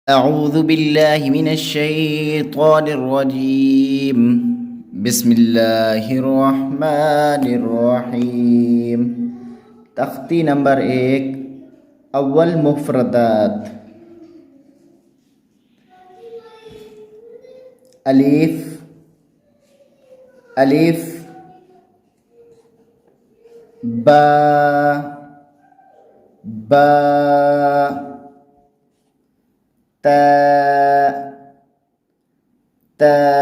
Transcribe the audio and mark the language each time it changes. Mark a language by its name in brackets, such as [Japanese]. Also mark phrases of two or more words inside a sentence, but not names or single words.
[Arabic] أعوذ بالله من الشيطان الرجيم بسم الله الرحمن الرحيم [Urdu] تختی نمبر 1 اول مفردات الف الف با با تا تا